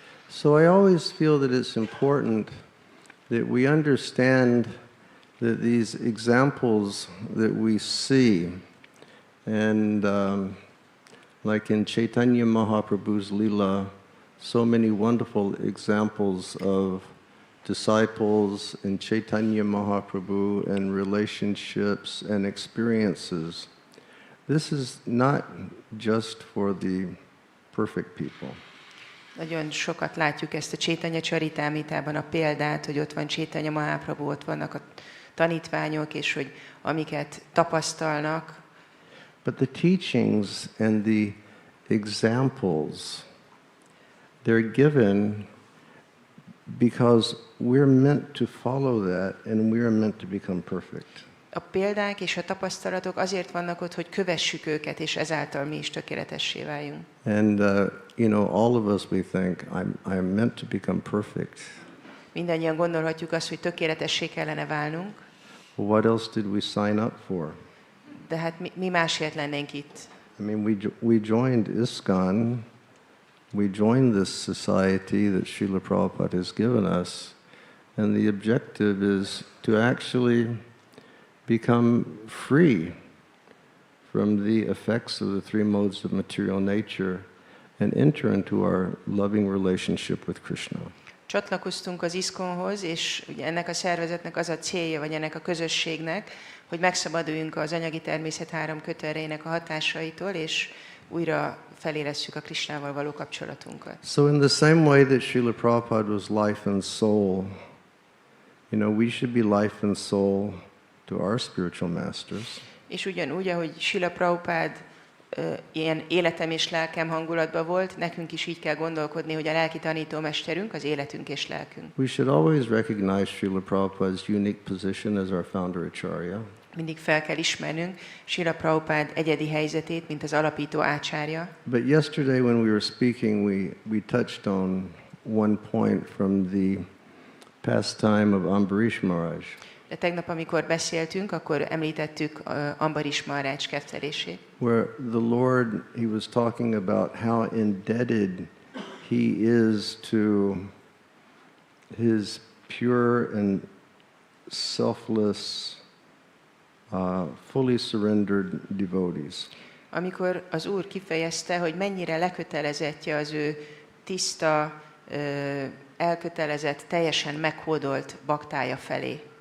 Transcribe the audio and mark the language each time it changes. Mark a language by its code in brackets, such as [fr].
[en] So I always feel that it's important that we understand that these examples that we see, and like in Chaitanya Mahaprabhu's Leela, so many wonderful examples of disciples in Chaitanya Mahaprabhu and relationships and experiences. This is not just for the perfect people. [hu] Nagyon sokat látjuk ezt a Chaitanya Charitamritában a példát, hogy ott van Chaitanya Mahaprabhu, ott vannak a tanítványok, és hogy amiket tapasztalnak. [en] But the teachings and the examples, they're given because we're meant to follow that and we're meant to become perfect. [hu] A példák és a tapasztalatok azért vannak ott, hogy kövessük őket, és ezáltal mi is tökéletessé váljunk. [en] And, all of us, we think, I'm meant to become perfect. [hu] Mindannyian gondolhatjuk azt, hogy tökéletessé kellene válnunk, [en] What else did we sign up for? [hu] de hát mi másért lennénk itt? [en] I mean, we joined ISKCON, we joined this society that Srila Prabhupada has given us, and the objective is to actually become free from the effects of the three modes of material nature and enter into our loving relationship with Krishna. [hu] Csatlakoztunk az ISKCON-hoz, és ugye ennek a szervezetnek az a célja, vagy ennek a közösségnek, hogy megszabaduljunk az anyagi természet három kötőerejének a hatásaitól, és újra feléresszük a Krishnával való kapcsolatunkat. [en] So in the same way that Srila Prabhupada was life and soul, we should be life and soul to our spiritual masters. [hu] És ugyanúgy, ahogy Srila Prabhupada ilyen életem és lelkem hangulatban volt, nekünk is így kell gondolkodni, hogy a lelki tanítómesterünk az életünk és lelkünk. [en] We should always recognize Srila Prabhupada's unique position as our founder acharya. [hu] Mindig fel kell ismernünk Srila Prabhupada egyedi helyzetét, mint az alapító ácsárja. [en] But yesterday when we were speaking, we touched on one point from the pastime of Ambarish Maharaj. [hu] De tegnap, amikor beszéltünk, akkor említettük Ambarish Maharaj kettelését. [en] Where the Lord, he was talking about how indebted he is to his pure and selfless, fully surrendered devotees. [hu] Amikor az Úr kifejezte, hogy mennyire lekötelezettje az ő tiszta, elkötelezett, teljesen meghódolt baktája felé.